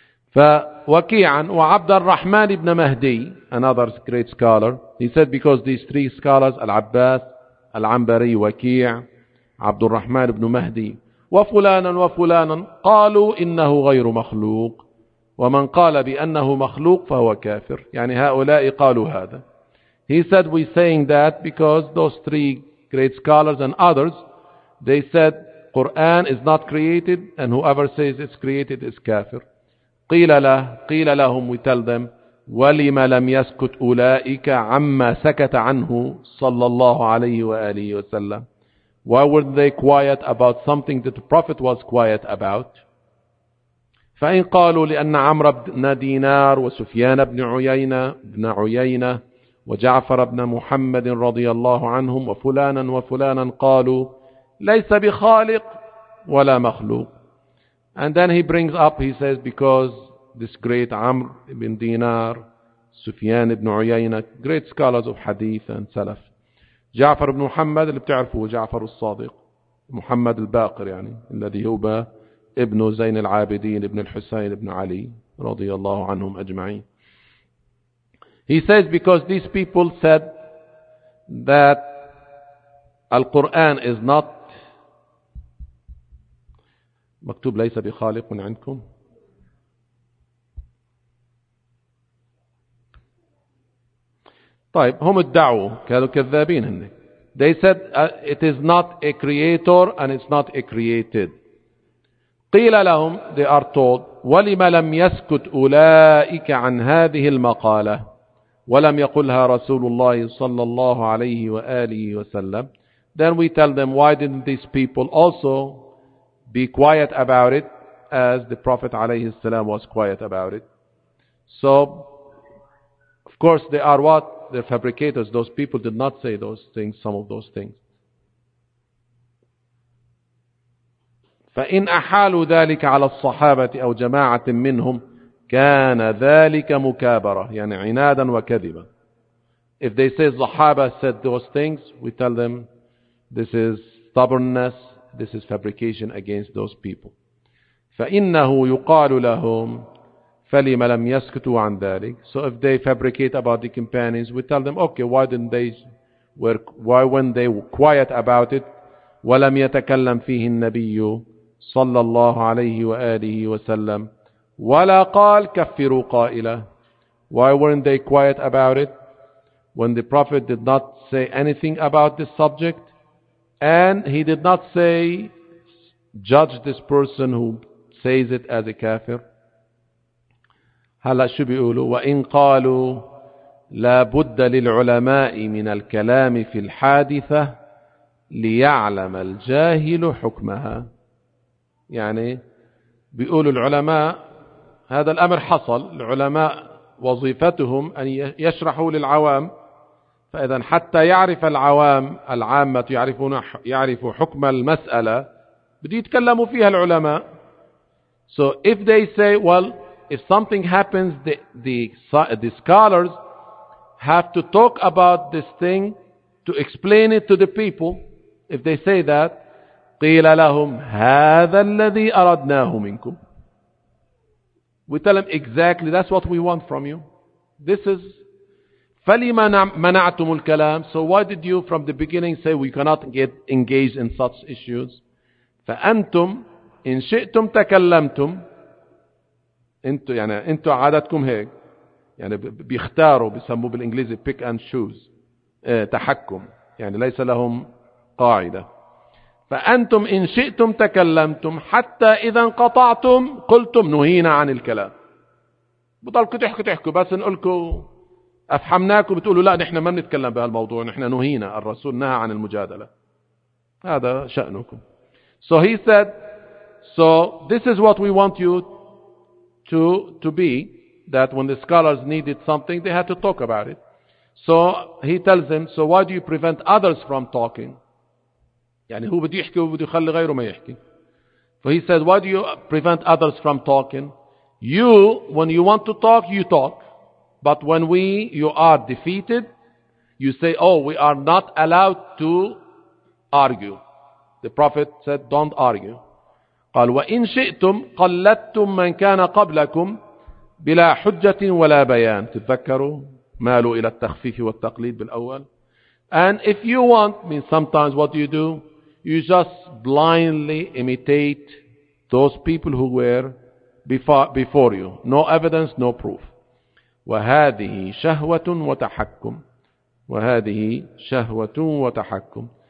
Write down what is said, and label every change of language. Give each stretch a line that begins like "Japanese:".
Arabic: فوكيعا وعبد الرحمن بن مهدي
English: another great scholar he said because these three scholars
Arabic: العباس العنبري وكيع عبد الرحمن بن مهدي وفلانا وفلانا قالوا إنه غير مخلوق ومن قال بأنه مخلوق فهو كافر، يعني هؤلاء قالوا هذا.
English: He said we saying that because those three great scholars and others they said Quran is not created and whoever says it's created is kafir.
Arabic: قيل لهم
English: we tell them
Arabic: ولم لم يسكت أولئك عما سكت عنه صلى الله عليه وآله وسلم.
English: Why weren't they quiet about something that the Prophet was quiet about?
Arabic: فإن قالوا لأن عمر بن دينار وسفيان بن عيينة وجعفر بن محمد رضي الله عنهم وفلانا وفلانا قالوا ليس بخالق ولا مخلوق.
English: And then he brings up, he says, because this great عمر بن دينار سفيان بن عيينة great scholars of hadith and salaf.
Arabic: جعفر بن محمد اللي بتعرفه جعفر الصادق محمد الباقر يعني الذي هو ابن زين العابدين ابن الحسين ابن علي رضي الله عنهم أجمعين.
English: He says because these people said that
Arabic: القرآن
English: is not
Arabic: مكتوب ليس بخالق من عندكم طيب هم ادعوا كانوا كذابين هني.
English: They said it is not a creator and it's not a created.
Arabic: قيل لهم
English: they are told
Arabic: ولم لم يسكت أولئك عن هذه المقالة ولم يقلها رسول الله صلى الله عليه وآله وسلم.
English: Then we tell them why didn't these people also be quiet about it as the Prophet
Arabic: عليه السلام
English: was quiet about it. So of course they are what? The fabricators, those people did not say those things, some of those things.
Arabic: فإن أحالوا ذلك على الصحابة أو جماعة منهم كان ذلك مكابرة يعني عنادا وكذبا.
English: If they say الصحابة said those things, we tell them this is stubbornness, this is fabrication against those people.
Arabic: فإنه يقال لهم فلما لم يسكتوا عن ذلك.
English: So if they fabricate about the companions, we tell them, okay, why didn't they why weren't they quiet about it?
Arabic: ولم يتكلم فيه النبي صلى الله عليه وآله وسلم ولا قال كفروا قائلا.
English: Why weren't they quiet about it when the Prophet did not say anything about this subject and he did not say judge this person who says it as a kafir.
Arabic: هلا شو بيقولوا؟ وإن قالوا لا بد للعلماء من الكلام في الحادثة ليعلم الجاهل حكمها. يعني بيقولوا العلماء هذا الأمر حصل، العلماء وظيفتهم أن يشرحوا للعوام، فإذا حتى يعرف العوام العامة يعرفوا حكم المسألة بده يتكلموا فيها العلماء.
English: So if they say well if something happens the scholars have to talk about this thing to explain it to the people. If they say that
Arabic: قيل لهم هذا الذي أردناه منكم.
English: We tell them exactly that's what we want from you. This is
Arabic: فلما منعتم الكلام.
English: So why did you from the beginning say we cannot get engaged in such issues?
Arabic: فأنتم إن شئتم تكلمتم. أنتوا يعني أنتوا عادتكم هيك يعني بيختاروا بيسموه بالإنجليزي
English: pick and choose
Arabic: تحكم يعني ليس لهم قاعدة. فأنتم إن شئتم تكلمتم حتى إذا انقطعتم قلتم نهينا عن الكلام. بضلكوا تحكوا تحكوا بس نقولكوا أفهمناكم بتقولوا لا نحن ما بنتكلم بهالموضوع نحن نهينا الرسول نهى عن المجادلة. هذا شأنكم.
English: So he said so this is what we want you to be that when the scholars needed something they had to talk about it. So he tells them so why do you prevent others from talking?
Arabic: يعني هو بده يحكي وبده يخلي غيره ما يحكي.
English: For he said, why do you prevent others from talking? You, when you want to talk, you talk. But when you are defeated, you say, oh, we are not allowed to argue. The Prophet said, don't argue.
Arabic: قال وإن شئتم قلدتم من كان قبلكم بلا حجة ولا بيان. تذكروا مالوا إلى التخفيف والتقليد بالأول.
English: And if you want, means sometimes what do you do? You just blindly imitate those people who were before you. No evidence, no proof.
Arabic: وهذه شهوة وتحكم. وهذه شهوة وتحكم.